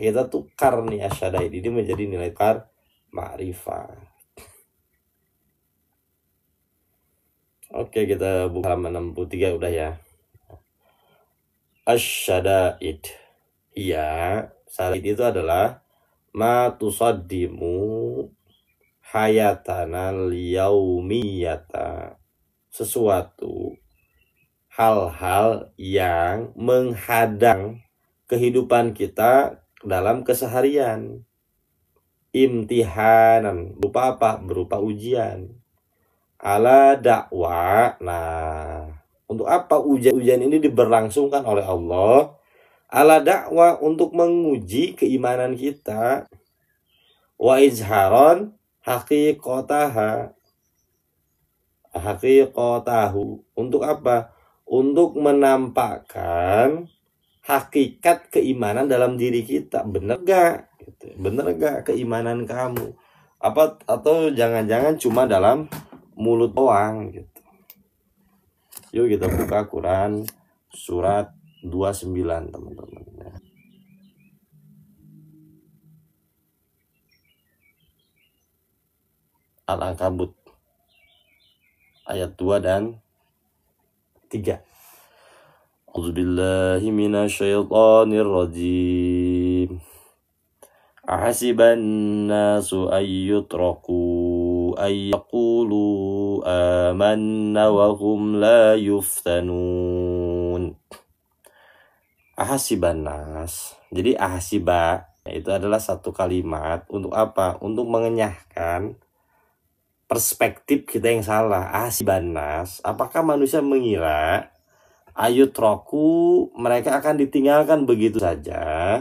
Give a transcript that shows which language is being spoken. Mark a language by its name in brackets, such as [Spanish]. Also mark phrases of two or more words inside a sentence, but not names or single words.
[Indonesian] Kita tukar nih asyraid ini menjadi nilai tukar ma'rifah. Oke, kita buka halaman 63 udah ya. Asyadaid. Iya, syadaid itu adalah [Arabic] ما تصدم حياتنا اليومية, [Indonesian] sesuatu hal-hal yang menghadang kehidupan kita dalam keseharian. Imtihanan, berupa apa? Berupa ujian. [Arabic] على الدعوة. [Indonesian] Nah, untuk apa ujian ini diberlangsungkan oleh Allah? [Arabic] على الدعوة, [Indonesian] untuk menguji keimanan kita. [Arabic] وإظهارا حقيقته, [Indonesian] untuk apa? Untuk menampakkan hakikat keimanan dalam diri kita. Bener gak? Bener gak keimanan kamu? Apa atau jangan-jangan cuma dalam mulut doang gitu. Yuk kita buka Quran surat 29 teman-teman. Al-Ankabut ayat 2 dan 3. [Arabic] أعوذ بالله من الشيطان الرجيم. أحسب الناس أن يتركوا أن يقولوا آمنا وهم لا يفتنون. أحسب الناس. [Indonesian] Jadi ahasiba itu adalah satu kalimat untuk apa? Untuk mengenyahkan perspektif kita yang salah. [Arabic] أحسب الناس, [Indonesian] apakah manusia mengira ayutroku, mereka akan ditinggalkan begitu saja?